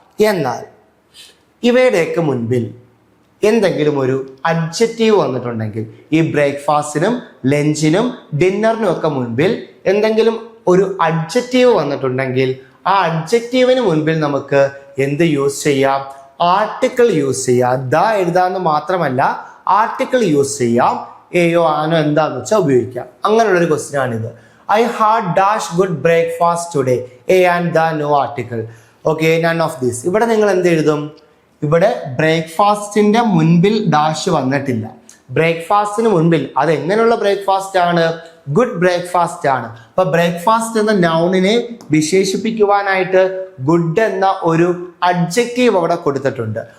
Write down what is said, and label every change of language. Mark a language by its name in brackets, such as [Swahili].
[Malayalam] എന്നാൽ ഇവയുടെയൊക്കെ മുൻപിൽ എന്തെങ്കിലും ഒരു അഡ്ജക്റ്റീവ് വന്നിട്ടുണ്ടെങ്കിൽ, ഈ ബ്രേക്ക്ഫാസ്റ്റിനും ലഞ്ചിനും ഡിന്നറിനും ഒക്കെ മുൻപിൽ എന്തെങ്കിലും ഒരു അഡ്ജക്റ്റീവ് വന്നിട്ടുണ്ടെങ്കിൽ ആ അഡ്ജക്റ്റീവിന് മുൻപിൽ നമുക്ക് എന്ത് യൂസ് ചെയ്യാം? ആർട്ടിക്കിൾ യൂസ് ചെയ്യാം. ദ എഴുതാന്ന് മാത്രമല്ല ആർട്ടിക്കിൾ യൂസ് ചെയ്യാം. എയോ ആനോ എന്താന്ന് വെച്ചാൽ ഉപയോഗിക്കാം. അങ്ങനെയുള്ളൊരു ക്വസ്റ്റ്യൻ ആണിത്. [English] I had dash good breakfast today. A and the no article. Okay, none of this. [Malayalam] ഇവിടെ നിങ്ങൾ എന്ത് എഴുതും? ഇവിടെ ബ്രേക്ക്ഫാസ്റ്റിന്റെ മുൻപിൽ ഡാഷ് വന്നിട്ടില്ല. ബ്രേക്ക്ഫാസ്റ്റിന് മുൻപിൽ അത് എങ്ങനെയുള്ള ബ്രേക്ക്ഫാസ്റ്റ് ആണ്? ഗുഡ് ബ്രേക്ക്ഫാസ്റ്റ് ആണ്. അപ്പൊ ബ്രേക്ക്ഫാസ്റ്റ് എന്ന നൗണിനെ വിശേഷിപ്പിക്കുവാനായിട്ട് ഗുഡ് എന്ന ഒരു അഡ്ജക്റ്റീവ് അവിടെ കൊടുത്തിട്ടുണ്ട്.